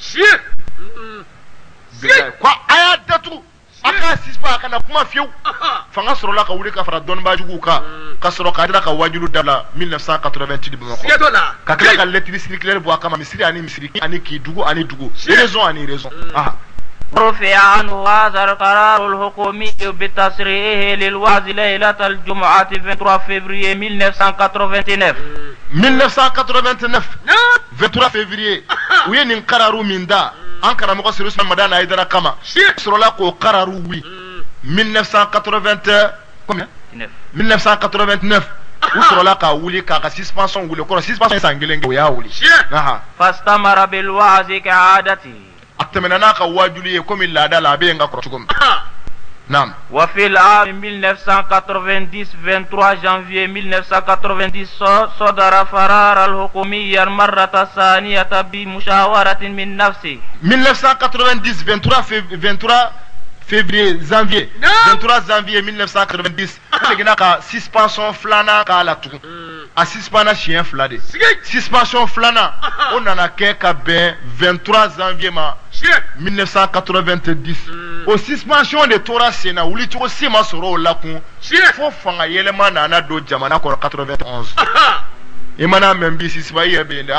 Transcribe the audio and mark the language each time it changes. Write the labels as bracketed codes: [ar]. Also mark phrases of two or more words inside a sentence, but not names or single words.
[bm] ko a y'a datugu a k'a suspend a kana kuma fiyewu fanga sɔrɔla ka wuli ka fara dɔnnibaajuguw kan ka sɔrɔ ka Haidara ka wajulu dabila 1988 Bamakɔ ka tila ka [fr] lettre circulaire [bm] bɔ a kama misiri ani misiri ani k'i dugu ani dugu raison ani raison [ar] رفع عنه هذا القرار الحكومي بتصريحه للوعظ ليلة الجمعة 23 février 1989 [bm] 23 février u ye nin qararu min da an karamɔgɔ Seydi Ousmane Madani Haidara kama sɔrɔla k'o qararu wuli 1989 u sɔrɔla k'a wuli k'a ka suspension wuli kɔrɔ suspension san kelen kɛ o y'a wuli [ar] فاستمر بالوعظ كعادته [bm] a tɛmɛna n'a ka wajulu ye komi laada la a bɛ yen ka kɔrɔ cogo min naam [ar] وفي العام 1990 23 janvier 1990 صدر قرار الحكومية المرة الثانية بمشاورة من نفسه [bm] 1990 23 février janvier 23 janvier 1990 segina ka suspension filanan k'a la tugun a suspendra siɲɛ fila de suspension filanan o nana kɛ ka bɛn 23 janvier ma 1990 o suspension de tora sen na wulicogo si ma sɔrɔ o la kun fo fanga yɛlɛma nana don jamana kɔnɔ 91 i mana mɛn bi suspend i yɛrɛ bɛ yen dɛ